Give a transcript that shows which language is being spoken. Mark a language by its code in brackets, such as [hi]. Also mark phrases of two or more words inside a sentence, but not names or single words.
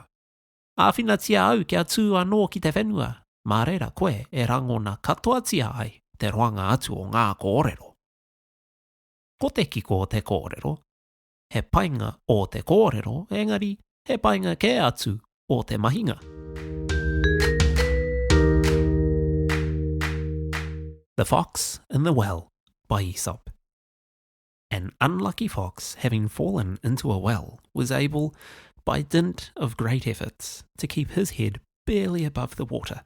[mi] Āwhina tia au kia tū anō ki te whenua, mā reira koe e rangona katoa tia ai te roanga atu o ngā kōrero. Ko te kiko o te kōrero, he painga o te kōrero, engari he painga ke atu o te mahinga. [en] The Fox in the Well by Aesop. An unlucky fox, having fallen into a well, was able, by dint of great efforts, to keep his head barely above the water.